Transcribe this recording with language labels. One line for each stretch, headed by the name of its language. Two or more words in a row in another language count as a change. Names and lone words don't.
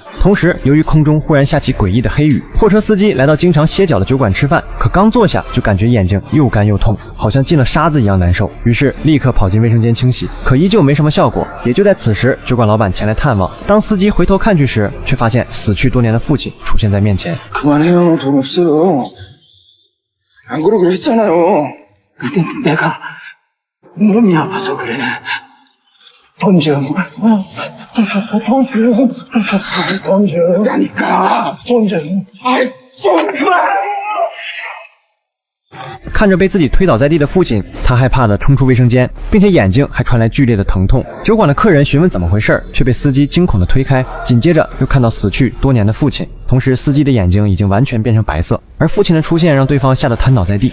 Chinese: 同时由于空中忽然下起诡异的黑雨，货车司机来到经常歇脚的酒馆吃饭，可刚坐下就感觉眼睛又干又痛，好像进了沙子一样难受，于是立刻跑进卫生间清洗，可依旧没什么效果。也就在此时，酒馆老板前来探望，当司机回头看去时，却发现死去多年的父亲出现在面前。
Korean: 그만해요, 돈 없어요. 안 그러기로 했잖아요. 근데 내가 몸이 아파서 그래. 돈 좀. 돈 주라니까. 돈 좀. 아이, 좀 그만.
Chinese: 看着被自己推倒在地的父亲，他害怕地冲出卫生间，并且眼睛还传来剧烈的疼痛。酒馆的客人询问怎么回事，却被司机惊恐地推开，紧接着又看到死去多年的父亲，同时司机的眼睛已经完全变成白色，而父亲的出现让对方吓得瘫倒在地。